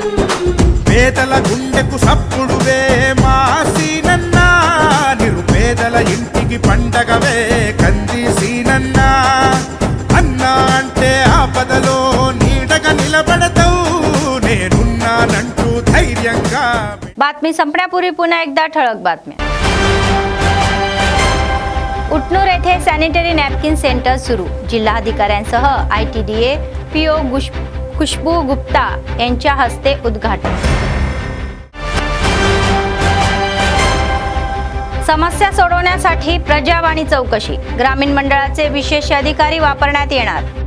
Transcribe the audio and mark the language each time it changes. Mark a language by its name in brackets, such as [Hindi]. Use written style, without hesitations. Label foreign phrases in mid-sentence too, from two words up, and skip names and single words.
[Telugu] పేదల గుండెకు సప్పుడువే మా సీనన్న, నిరుపేదల ఇంటికి పండగవే కంది సీనన్న, అన్నా అంటే ఆపదలో నీడగా నిలబడతావు, నేనున్నానంటూ ధైర్యంగా. [Marathi] बातमी संपण्यापूर्वी पुन्हा एकदा ठळक बातम्या. उटनूर येथे [English] sanitary napkin center [Marathi] सुरू, जिल्हाधिकाऱ्यांसह ITDA PO खुशबू गुप्ता यांच्या हस्ते उद्घाटन. समस्या सोडवण्यासाठी प्रजावाणी चौकशी, ग्रामीण मंडळाचे विशेष अधिकारी वापरण्यात येणार.